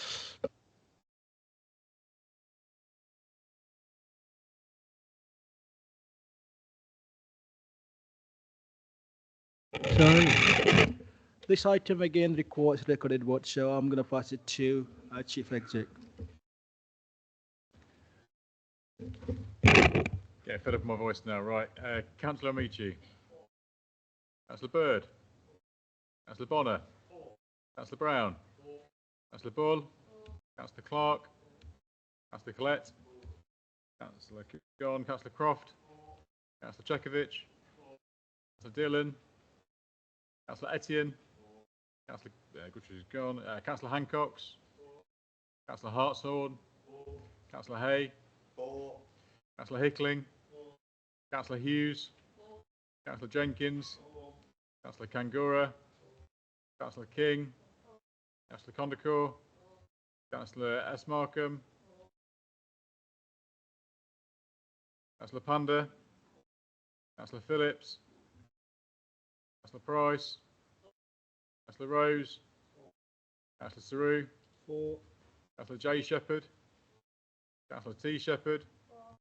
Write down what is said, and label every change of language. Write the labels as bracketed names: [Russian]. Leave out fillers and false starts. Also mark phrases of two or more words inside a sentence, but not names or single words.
[English] So this item again requires recorded vote, so I'm going to pass it to Chief Exec. Get fed up with my voice now, right? Councillor Amici. Councillor Bird. Councillor Bonner. Councillor Brown. Councillor Bull. Councillor Clark. Councillor Collette. Councillor Gone. Councillor Croft. Councillor Cekovic. Councillor Dillon. Councillor Etienne. Councillor Guthrie is gone. Councillor Hancox. Councillor Hartshorn. Councillor Hay. 4. Councillor Hickling. 4. Councillor Hughes. 4. Councillor Jenkins. 4. Councillor Kangura. Councillor King. 4. Councillor Condacor. 4. Councillor S. Markham. 4. Councillor Panda. 4. Councillor Phillips. Councillor Price. 4. Councillor Rose. 4. Councillor Saru. 4. Councillor J. Shepherd. Councillor T. Shepherd. 4.